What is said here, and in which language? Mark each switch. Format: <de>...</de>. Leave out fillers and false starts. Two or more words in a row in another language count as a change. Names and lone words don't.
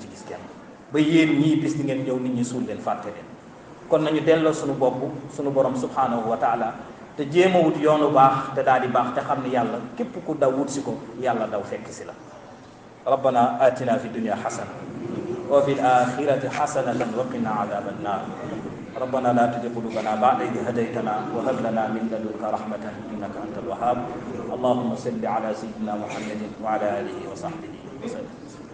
<wo>ci gis kenn ba yéen ñii bis di ngeen ñëw nit ñi suul leen fàtte leen kon nañu delloo suñu bopp suñu borom</wo> <ar>سبحانه وتعالى</ar> <wo>te jéem a wut yoonu baax te daal di baax te xam ne yàlla képp ku daw wut si ko yàlla daw fekk si la</wo> <ar>ربنا آتنا في الدنيا حسنة وفي الآخرة حسنة وقنا عذاب النار ربنا لا تزغ قلوبنا بعد إذ هديتنا وهب لنا من لدنك رحمة إنك أنت الوهاب اللهم صل على سيدنا محمد وعلى آله وصحبه وسلم</ar>